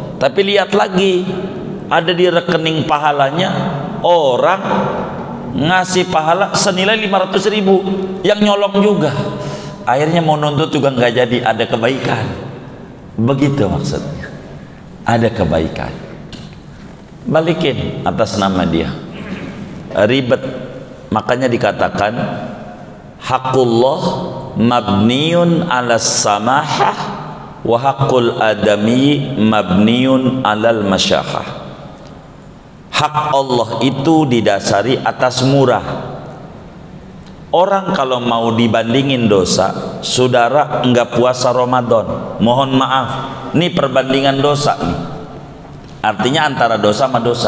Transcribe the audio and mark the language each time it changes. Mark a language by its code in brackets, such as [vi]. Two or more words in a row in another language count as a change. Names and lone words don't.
[id] Tapi lihat lagi, ada di rekening pahalanya orang ngasih pahala senilai 500.000 yang nyolong juga. Akhirnya mau nuntut juga nggak jadi, ada kebaikan. Begitu maksudnya, ada kebaikan. Balikin atas nama dia. Ribet, makanya dikatakan [ar] حق الله مبني على السماحة وحق الآدمي مبني على المشاحة. [id] Hak Allah itu didasari atas murah. Orang kalau mau dibandingin dosa, saudara enggak puasa Ramadan, mohon maaf, ini perbandingan dosa nih, artinya antara dosa sama dosa.